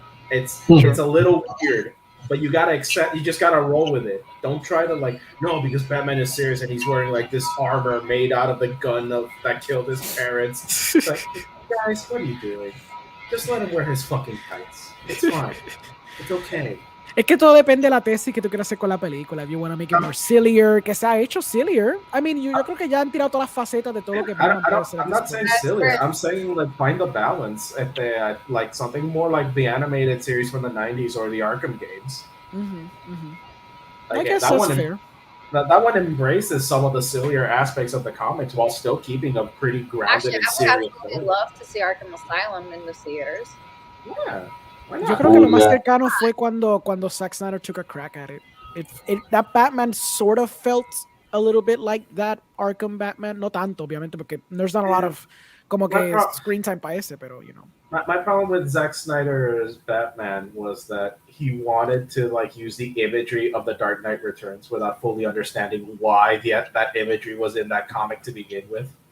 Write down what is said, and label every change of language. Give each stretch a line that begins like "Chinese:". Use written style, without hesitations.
English: It's a little weird, but you gotta accept. You just gotta roll with it. Don't try to like no, because Batman is serious and he's wearing like this armor made out of the gun that killed his parents. It's like, guys, what are you doing? Just let him wear his fucking tights. It's fine. It's okay.
Spanish: Es que todo depende de la tesis que tú quieras hacer con la película.
English: If you want to make it more sillier,
Spanish: que se ha hecho sillier.
English: I mean,
Spanish: yo creo que ya han tirado todas las facetas de todo lo que Batman puede hacer.
English: I'm not saying sillier. I'm saying like find the balance at the like something more like the animated series from the 90s or the Arkham games. I guess that's fair. That one embraces some of the sillier aspects of the comics while still keeping a pretty grounded and serious. I would absolutely love to see Arkham Asylum in the theaters. Yeah.
Spanish: Yo creo que lo más cercano fue cuando Zack Snyder
English: took a crack at it. That Batman sort of felt a little bit like that Arkham Batman.
Spanish: No tanto, obviamente, porque
English: there's not a lot of
Spanish: como que
English: screen time
Spanish: para ese, pero
English: you know. My problem with Zack Snyder's Batman was that he wanted to like use the imagery of the Dark Knight Returns without fully understanding why that imagery was in that comic to begin with.